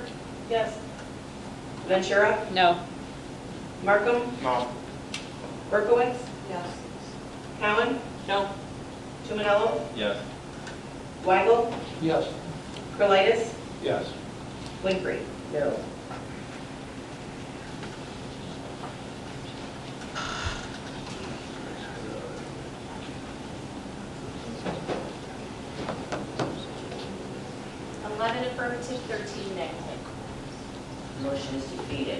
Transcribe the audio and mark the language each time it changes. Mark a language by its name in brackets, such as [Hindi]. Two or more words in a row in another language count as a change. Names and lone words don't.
[English] Yes. Ventura? No. Markham? No. Berkowitz? Yes. Cowan? No. Tumanello? Yes. Weigel? Yes. Curlitis? Yes. Winfrey? No. Affirmative, 13 negative. Motion is defeated.